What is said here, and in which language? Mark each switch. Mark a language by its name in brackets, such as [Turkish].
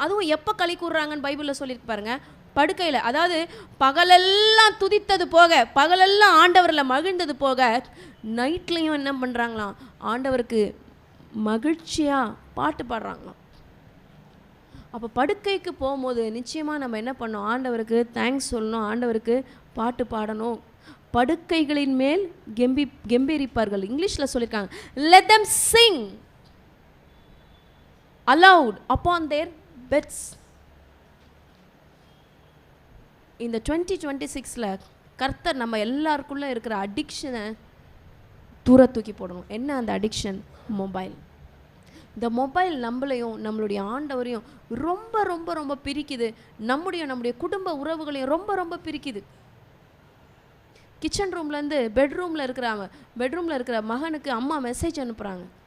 [Tamil] அதுவும் எப்போ களி கூறுறாங்கன்னு பைபிளில் சொல்லியிருக்கு பாருங்க, படுக்கையில். அதாவது பகலெல்லாம் துதித்தது போக, பகலெல்லாம் ஆண்டவரில் மகிழ்ந்தது போக, நைட்லேயும் என்ன பண்ணுறாங்களாம், ஆண்டவருக்கு மகிழ்ச்சியாக பாட்டு பாடுறாங்களாம். அப்போ படுக்கைக்கு போகும்போது நிச்சயமாக நம்ம என்ன பண்ணோம், ஆண்டவருக்கு தேங்க்ஸ் சொல்லணும், ஆண்டவருக்கு பாட்டு பாடணும். படுக்கைகளின் மேல் கெம்பீரிப்பார்கள். இங்கிலீஷில் சொல்லியிருக்காங்க, [English] let them sing aloud upon their beds. [Tamil] இந்த 2026ல் கர்த்தர் நம்ம எல்லாருக்குள்ளே இருக்கிற அடிக்ஷனை தூர தூக்கி போடணும். என்ன அந்த அடிக்ஷன்? மொபைல். இந்த மொபைல் நம்மளையும் நம்மளுடைய ஆண்டவரையும் ரொம்ப ரொம்ப ரொம்ப பிரிக்குது. நம்முடைய குடும்ப உறவுகளையும் ரொம்ப ரொம்ப பிரிக்குது. கிச்சன் ரூம்லேருந்து பெட்ரூமில் இருக்கிற மகனுக்கு அம்மா மெசேஜ் அனுப்புகிறாங்க.